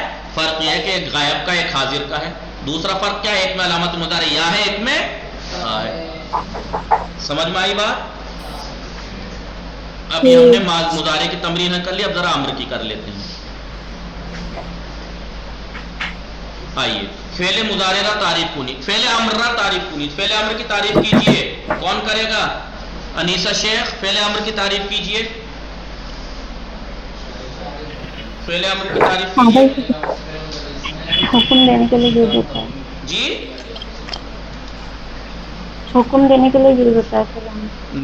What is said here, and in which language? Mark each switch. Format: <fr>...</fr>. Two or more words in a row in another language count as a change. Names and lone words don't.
<ur>فرق یہ ہے کہ ایک غائب کا ایک حاضر کا ہے. دوسرا فرق کیا ہے؟ ایک میں علامت مضارع یا ہے، ایک میں ہے. سمجھ میں آئی بات؟ اب یہ ہم نے مضارع کی تمرین کر لی، اب ذرا امر کی کر لیتے ہیں.</ur> <fa>آئیے فعل مضارع را تعریف کنید، فعل امر را تعریف کنید.</fa> <ur>فعل امر کی تعریف کیجئے. کون کرے گا؟ انیسہ شیخ فعل امر کی تعریف کیجئے. فعل امر کی تعریف کیجئے. حکم دینے کے لیے یوز ہوتا ہے. جی حکم دینے کے لیے یوز ہوتا ہے.</ur>